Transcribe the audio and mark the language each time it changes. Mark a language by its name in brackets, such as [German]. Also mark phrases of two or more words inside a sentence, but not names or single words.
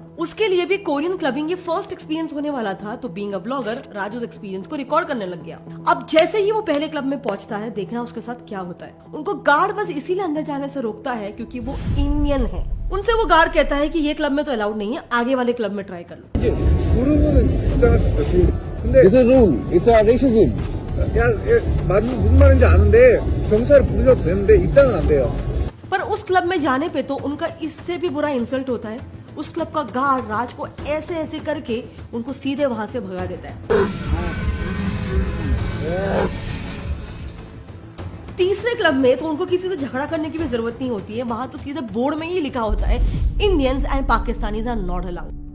[Hindi] उसके लिए भी [English] Korean clubbing [Hindi] ये [English] first experience [Hindi] होने वाला था, तो [English] being a vlogger [Hindi] राज उस एक्सपीरियंस को रिकॉर्ड करने लग गया। अब जैसे ही वो पहले क्लब में पहुंचता है, देखना उसके साथ क्या होता है। उनको गार्ड बस इसीलिए अंदर जाने से रोकता है क्योंकि वो इंडियन है। उनसे वो गार्ड कहता है कि ये क्लब में तो अलाउड नहीं है, आगे वाले क्लब में ट्राई कर लो। [English] It's a rule. It's a racism. [Korean] 무슨 말인지 아는데 경찰 부르셔도 되는데 입장은 안 돼요. [Hindi] पर उस क्लब में जाने पे तो उनका इससे भी बुरा इंसल्ट होता है। उस क्लब का गार्ड राज को ऐसे ऐसे करके उनको सीधे वहां से भगा देता है। तीसरे क्लब में तो उनको किसी से झगड़ा करने की भी जरूरत नहीं होती है, वहां तो सीधे बोर्ड में ही लिखा होता है [English] Indians and Pakistanis are not allowed.